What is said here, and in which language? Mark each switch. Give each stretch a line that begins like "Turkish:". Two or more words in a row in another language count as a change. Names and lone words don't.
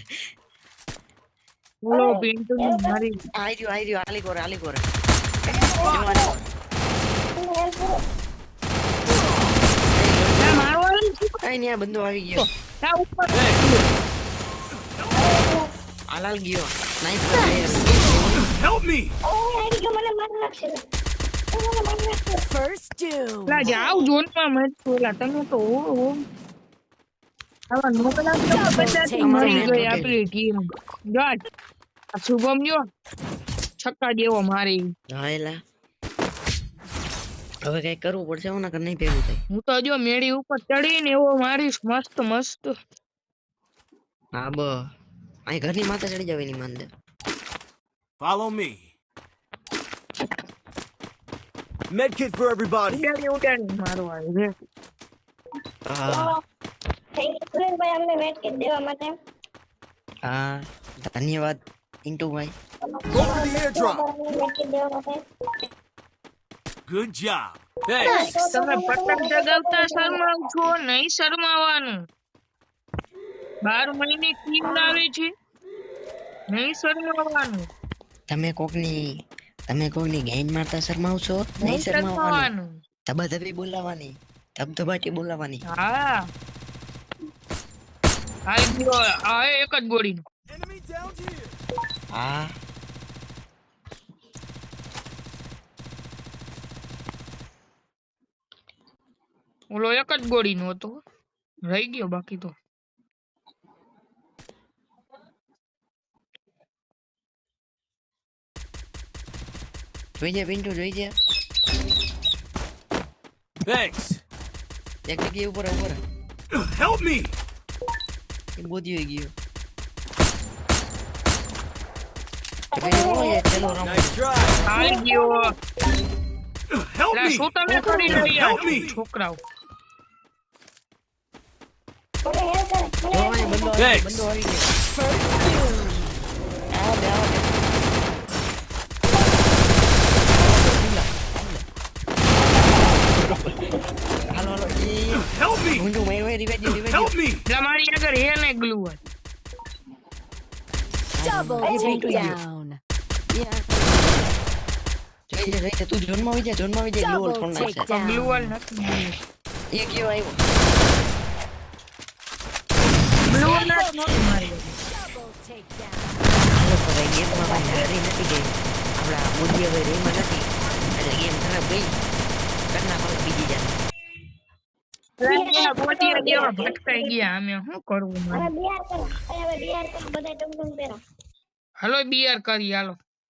Gujarati: બોલો પિન્ટુ મારી. આઈ રહ્યો આલી કોરે લા મારવાનું છે. કઈ નહીં, આ બંદો આવી ગયો. લા ઉપર. હાલ ગયો. નાઈસ.
English: Help me. First doom.
Gujarati: લા જાવ ઝોન માં મત બોલા તમે તો આવા નોકલા તો બધાથી મરી ગઈ આપણી ટીમ. જોટ આ શુભમ જો છક્કા જેવો મારી. હાયલા હવે કઈ કરવું પડશે, હું નકર નહીં ભેગું થાય. હું તો જો મેળી ઉપર ચડીને એવો મારીશ મસ્ત. હા અહીં ઘરની માથે ચડી જાવ એની માંદે.
English: Follow me. Medkit for everybody.
Gujarati: ઉડાડી મારો આવી રે. હા હા ધન્યવાદ પિન્ટુભાઈ.
English: Go for the airdrop. Good job. Thanks.
Gujarati: તમે પતંગ ચગાવતા શરમાવ છો, નહીં શરમાવાનું. 12 મહિને ટીમ લાવે છે, નહીં શરમાવાનું. તમે કોકની ગેન મારતા શરમાવશો, નહીં શરમાવાનું. ધબાધબી બોલાવાની, ધબધબાટી બોલાવાની. હા હાલ ગયો આ એક જ ગોળી.
English: Enemy down here.
Gujarati: હા ઓલો એક જ ગોળી નો હતો, રહી ગયો બાકી તો. જોઈ જા પિન્ટુ, જોઈ જા.
English: Thanks.
Gujarati: એક જગ્યાએ ઉપર
English: Help me.
Gujarati: એ બોધી ગયો. ચલો રમો.
English: Nice try.
Gujarati: હાલ ગયો.
English: Help
Gujarati: લા
English: me.
Gujarati: શું તમે કરી રહ્યા
English: Help
Gujarati: છો
English: me.
Gujarati: છોકરાઓ? જો અહીં બંદો
English: Thanks.
Gujarati: આવી ગયો.
English: First doom.
Gujarati: આવો બે. હાલો
English: Help me.
Gujarati: ઊંધું માર્યો, રિવાઇવ
English: Help me.
Gujarati: લા મારી આગળ હે ને ગ્લુ હોય.
English: Double takedown.
Gujarati: જોઈ જા તું ઝોનમાં આવી જા ગ્લોલ
English: Double
Gujarati: ફોન નાખશે. ગ્લુ
English: takedown.
Gujarati: વાલ નથી. એક ગયો આવ્યો. ગ્લુ વાલ નથી મારી.
English: Double takedown.
Gujarati: હાલો તો ભાઈ ગેમમાં ભાઈ હારી નથી ગઈ. આપણા બુદ્ધિયા ભાઈ રેમાં નથી એટલે ગેમ ખરાબ ગઈ. કરના ભાવ બીજી જાય. લા બોટિયા જેવા ભટકાઈ ગયા અમે શું કરવું મારે. હાલો બીઆર કરી હાલો.